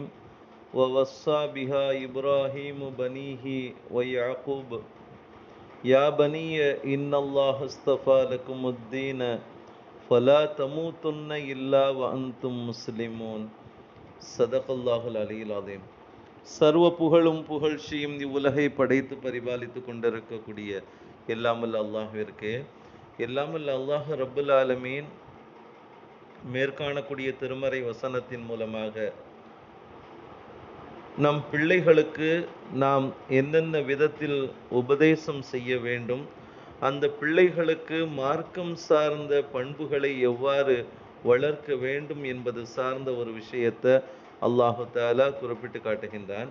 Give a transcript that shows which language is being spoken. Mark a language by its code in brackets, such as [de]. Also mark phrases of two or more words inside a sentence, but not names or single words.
[ar] ووصى بها إبراهيم بنيه ويعقوب يا بني إن الله اصطفى لكم الدين فلا تموتن إلا وأنتم مسلمون. صدق الله العلي العظيم. [ta] சர்வ புகழும் புகழ்ச்சியும் இவ்வுலகை படைத்து பரிபாலித்து கொண்டிருக்கக்கூடிய எல்லாமல்ல அல்லாஹ்விற்கு, எல்லாமல்ல அல்லாஹ் [ar] رب العالمين [ta] மேற்காணக்கூடிய திருமறை வசனத்தின் மூலமாக நம் பிள்ளைகளுக்கு நாம் என்னென்ன விதத்தில் உபதேசம் செய்ய வேண்டும், அந்த பிள்ளைகளுக்கு மார்க்கம் சார்ந்த பண்புகளை எவ்வாறு வளர்க்க வேண்டும் என்பது சார்ந்த ஒரு விஷயத்தை [ar] الله تعالى [ta] குறிப்பிட்டு காட்டுகின்றான்.